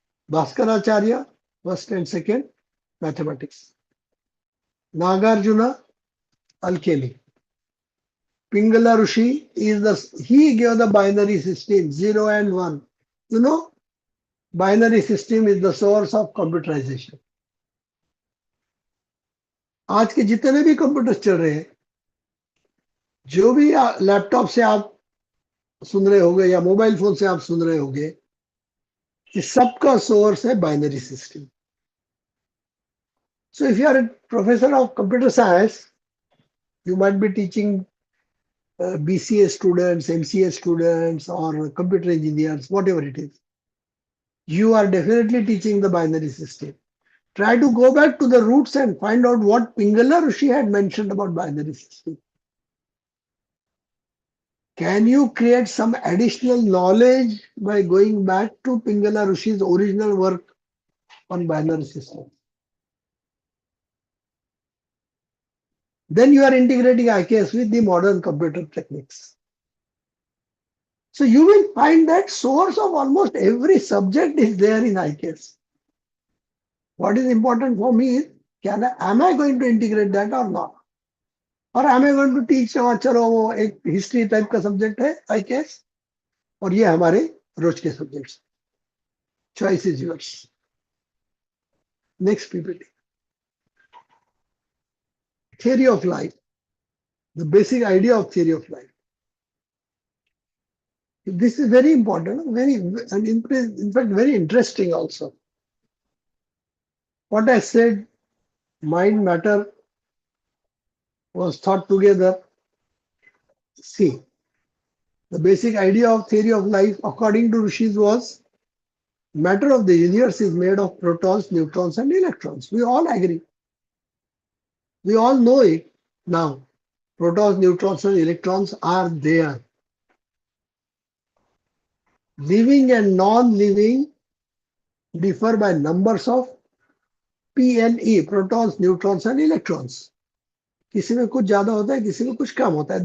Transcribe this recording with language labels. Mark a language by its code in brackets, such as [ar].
[en] Bhaskaracharya, first and second, mathematics. Nagarjuna, alchemy. Pingala Rishi he gave the binary system 0 and 1. You know, binary system is the source of computerization. [hi] आज के जितने भी computers चल रहे हैं, जो भी लैपटॉप से आप सुन रहे होंगे या मोबाइल फोन से आप सुन रहे होंगे, इस सबका सोर्स है binary system. [en] So if you are a professor of computer science, you might be teaching BCA students, MCA students, or computer engineers, whatever it is. You are definitely teaching the binary system. Try to go back to the roots and find out what Pingala Rishi had mentioned about binary system. Can you create some additional knowledge by going back to Pingala Rishi's original work on binary systems? Then you are integrating IKS with the modern computer techniques. So you will find that source of almost every subject is there in IKS. What is important for me is, am I going to integrate that or not? Or am I going to teach, [hi] चलो वो एक history type का subject है IKS और ये हमारे रोज के subjects. [en] Choice is yours. Next PPT. Theory of life. The basic idea of theory of life. This is very important, and in fact very interesting also. What I said, mind, matter was thought together. See, the basic idea of theory of life according to Rishis was matter of the universe is made of protons, neutrons and electrons. We all agree. We all know it now. Protons, neutrons and electrons are there. Living and non-living differ by numbers of P and E, protons, neutrons and electrons. [hi] किसी में कुछ ज्यादा होता है, किसी में कुछ कम होता है.